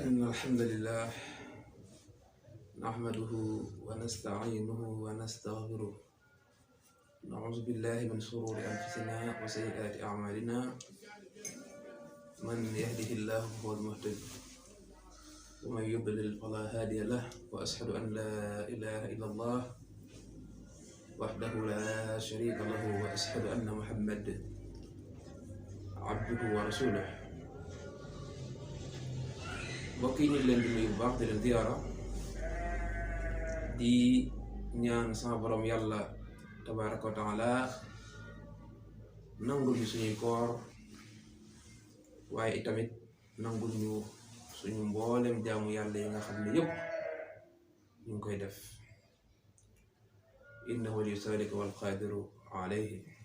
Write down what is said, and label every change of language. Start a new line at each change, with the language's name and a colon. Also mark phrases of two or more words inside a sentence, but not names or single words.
Arabic: إن الحمد لله نحمده ونستعينه ونستغفره نعوذ بالله من شرور أنفسنا وسيئات أعمالنا من يهده الله فهو المهتد ومن يضلل فلا هادي له وأشهد أن لا إله إلا الله وحده لا شريك له وأشهد أن محمد عبده ورسوله.
Wolof: mbokk yi ñu ngi leen di nuyu bu baax di leen ziyaara di ñaan sama borom yàlla
Arabic: تبارك وتعالى
Wolof: nangul ñu suñuy koor waaye itamit nangul ñu suñu mboolem jaamu yàlla yi nga xam ne yëpp ñu ngi koy def
Arabic: إنه ولي ذلك والقادر عليه.